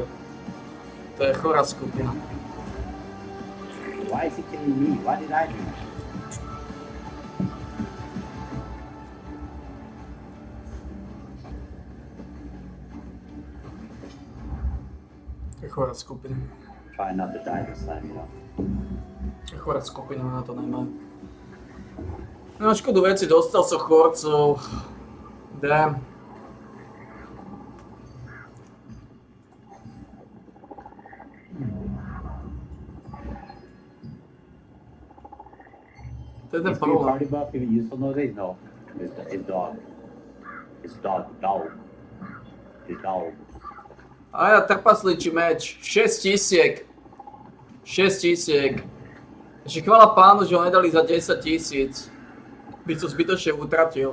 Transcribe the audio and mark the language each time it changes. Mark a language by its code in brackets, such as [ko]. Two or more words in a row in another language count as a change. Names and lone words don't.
[sk] To je chorá skupina. [en] Why is he killing me? What did I do? [sk] To je chorá skupina. [en] Try not to die this time, you know. [sk] To je chorá skupina, na to nemajú. Na škodu veci dostal sa chorcov. Damn. To je ten [en] Is your [sk] problém. [en] party buff even useful nowadays? No. It's dog. It's dog. Dog. It's dog. [sk] A ja trpasličí meč. 6 000. 6 000. Ešte chvála pánu, že ho nedali za 10 000. By to zbytočne utratil.